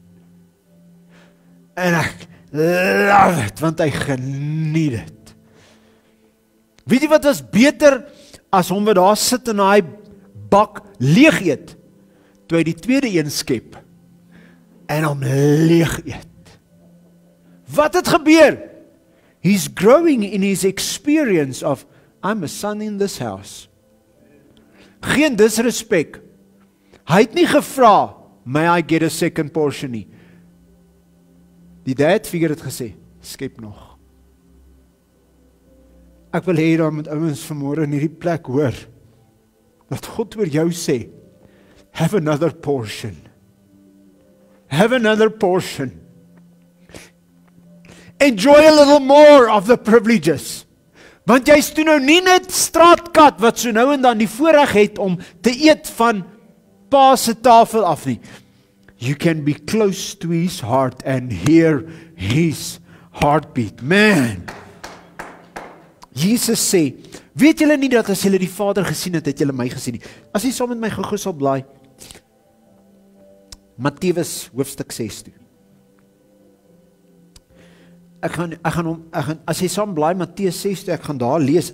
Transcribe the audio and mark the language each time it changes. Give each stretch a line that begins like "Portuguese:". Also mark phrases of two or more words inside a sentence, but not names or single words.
Afrikaans: En ek
English: love it,
Afrikaans: want hy geniet dit. Weet jy wat was beter as hom wat daar sit en daai bak leeg eet, toe hy die tweede een skep en hom leeg eet. Wat het gebeur?
English: He's growing in his experience of, I'm a son in this house.
Afrikaans: Geen disrespek. Hy het nie gevra,
English: may I get a second portion nie.
Afrikaans: Die
English: dad figure
Afrikaans: het gesê, skep nog. Ek wil hê daar met ouens vanmôre in hierdie plek hoor, dat God oor jou sê,
English: have another portion. Have another portion. Enjoy a little more of the privileges.
Afrikaans: Want jy's toe nou nie net straatkat wat so nou en dan die voorreg het om te eet van pa se tafel af nie.
English: You can be close to his heart and hear his heartbeat.
Afrikaans: Man! Jesus sê, weet julle nie dat as julle die Vader gesien het, het julle my gesien nie. As jy saam met my gou sal blaai, Matteus hoofstuk 6 toe. Ek gaan as jy saam blaai Matteus 6 toe, ek gaan daar lees.